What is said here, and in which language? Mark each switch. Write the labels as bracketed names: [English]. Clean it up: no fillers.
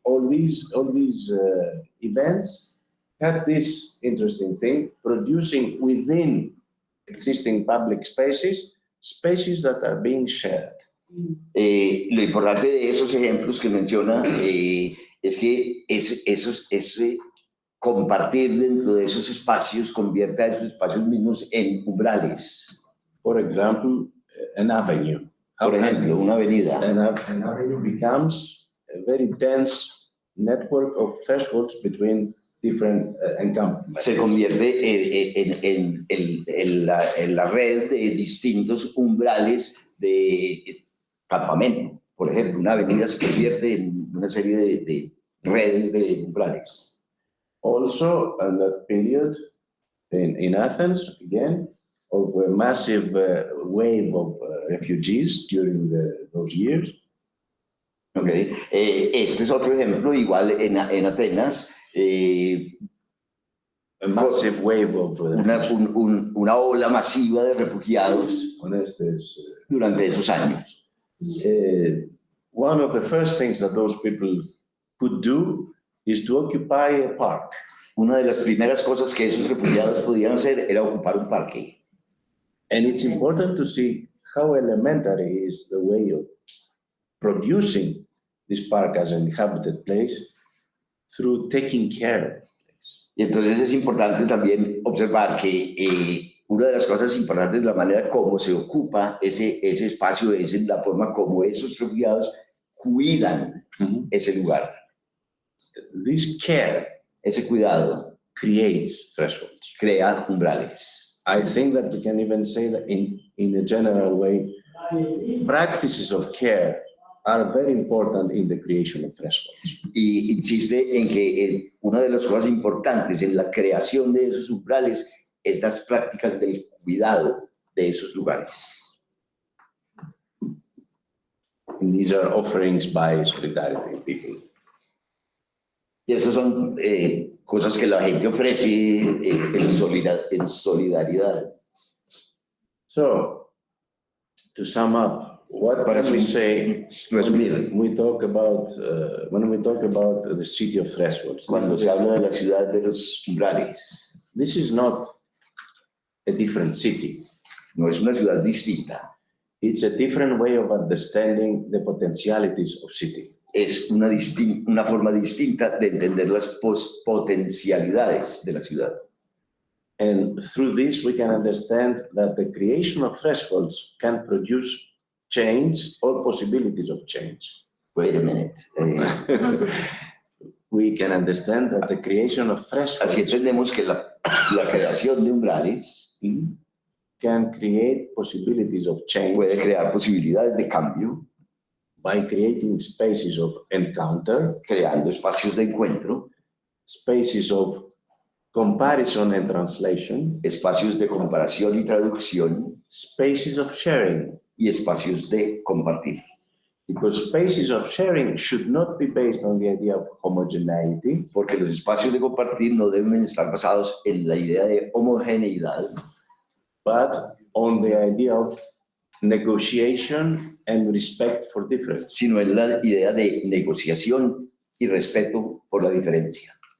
[English] All these events had this interesting thing, producing within existing public spaces that are being shared. [Spanish] Lo importante de esos ejemplos que menciona es que ese compartir dentro de esos espacios convierte a esos espacios mismos en umbrales. [English] For example, an avenue. [Spanish] Por ejemplo, una avenida. [English] An avenue becomes a very dense network of thresholds between different encampments. [Spanish] Se convierte en la red de distintos umbrales de campamento. Por ejemplo, una avenida se convierte en una serie de redes de umbrales. [English] Also, in that period, in Athens, again, of a massive wave of refugees during those years. Okay. [Spanish] Este es otro ejemplo, igual en Atenas. [English] A massive wave of [Spanish] una ola masiva de refugiados durante esos años. [English] One of the first things that those people could do is to occupy a park. [Spanish] Una de las primeras cosas que esos refugiados podían hacer era ocupar un parque. [English] And it's important to see how elementary is the way of producing this park as an inhabited place through taking care of it. [Spanish] Y entonces es importante también observar que una de las cosas importantes es la manera como se ocupa ese espacio, es la forma como esos refugiados cuidan ese lugar. [English] This care, [Spanish] ese cuidado, [English] creates thresholds. [Spanish] Crea umbrales. [English] I think that we can even say that in a general way, practices of care are very important in the creation of thresholds. [Spanish] Y insiste en que una de las cosas importantes en la creación de esos umbrales es las prácticas del cuidado de esos lugares. [English] And these are offerings by solidarity people. [Spanish] Y estas son cosas que la gente ofrece en solidaridad. [English] So, to sum up, what can we say [Spanish] resumir, [English] when we talk about the city of thresholds? [Spanish] Cuando se habla de la ciudad de los umbrales. [English] This is not a different city. [Spanish] No es una ciudad distinta. [English] It's a different way of understanding the potentialities of city. [Spanish] Es una forma distinta de entender las potencialidades de la ciudad. [English] And through this, we can understand that the creation of thresholds can produce change or possibilities of change. Wait a minute. We can understand that the creation of thresholds [Spanish] Así entendemos que la creación de umbrales [English] can create possibilities of change. [Spanish] Puede crear posibilidades de cambio. [English] By creating spaces of encounter, [Spanish] creando espacios de encuentro, [English] spaces of comparison and translation, [Spanish] espacios de comparación y traducción, [English] spaces of sharing, [Spanish] y espacios de compartir. [English] Because spaces of sharing should not be based on the idea of homogeneity, [Spanish] porque los espacios de compartir no deben estar basados en la idea de homogeneidad, [English] but on the idea of negotiation and respect for difference. [Spanish] Sino en la idea de negociación y respeto por la diferencia.